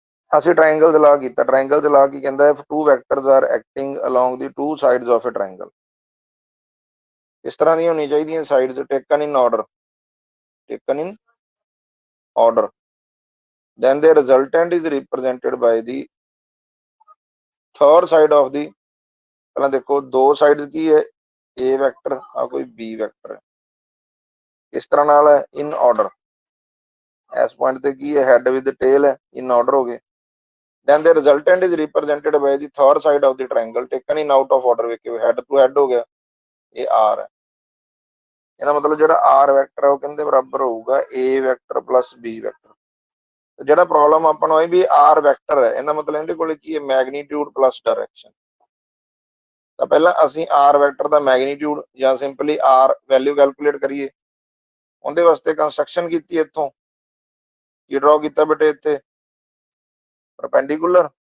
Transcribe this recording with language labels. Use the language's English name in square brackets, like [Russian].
[Punjabi] ਅਸੀਂ ਟ੍ਰਾਇੰਗਲ ਦਾ ਲਾ ਕੀਤਾ, ਟ੍ਰਾਇੰਗਲ ਦਾ ਲਾ ਕੀ ਕਹਿੰਦਾ, [English] if two vectors are acting along the two sides of a triangle, [Punjabi] ਇਸ ਤਰ੍ਹਾਂ ਦੀਆਂ ਹੋਣੀ ਚਾਹੀਦੀਆਂ sides, taken in order, taken in order, [English] then the resultant is represented by the third side of the, [Punjabi] ਪਹਿਲਾਂ ਦੇਖੋ ਦੋ ਸਾਈਡਸ ਕੀ ਹੈ, A vector ਆ ਕੋਈ B ਵੈਕਟਰ ਹੈ, ਇਸ ਤਰ੍ਹਾਂ ਨਾਲ ਹੈ ਇਨ ਆਰਡਰ। ਇਸ ਪੁਆਇੰਟ ਤੇ ਕੀ ਹੈ, ਹੈਡ ਵਿਦ ਟੇਲ ਹੈ, ਇਨ ਆਰਡਰ ਹੋ ਗਏ। [English] then the resultant is represented by the third side of the triangle taken in out of order, [Punjabi] ਵੇਖਿਓ ਹੈਡ ਟੂ ਹੈਡ ਹੋ ਗਿਆ, ਇਹ R ਹੈ। ਇਹਦਾ ਮਤਲਬ ਜਿਹੜਾ R ਵੈਕਟਰ ਹੈ ਉਹ ਕਹਿੰਦੇ ਬਰਾਬਰ ਹੋਊਗਾ A vector plus B vector. ਜਿਹੜਾ ਪ੍ਰੋਬਲਮ ਆਪਾਂ ਨੂੰ ਆਈ ਵੀ R ਵੈਕਟਰ ਹੈ, ਇਹਦਾ ਮਤਲਬ ਇਹਦੇ ਕੋਲ ਕੀ ਹੈ, ਮੈਗਨੀਟਿਊਡ ਪਲੱਸ ਡਾਇਰੈਕਸ਼ਨ। ਤਾਂ ਪਹਿਲਾਂ ਅਸੀਂ R ਵੈਕਟਰ ਦਾ ਮੈਗਨੀਟਿਊਡ ਜਾਂ ਸਿੰਪਲੀ R ਵੈਲਿਊ ਕੈਲਕੂਲੇਟ ਕਰੀਏ, ਉਹਦੇ ਵਾਸਤੇ ਕੰਸਟਰਕਸ਼ਨ ਕੀਤੀ, ਇੱਥੋਂ ਕੀ ਡਰਾਅ ਕੀਤਾ ਬੇਟੇ, ਇੱਥੇ ਪਰਪੈਂਡੀਕੂਲਰ,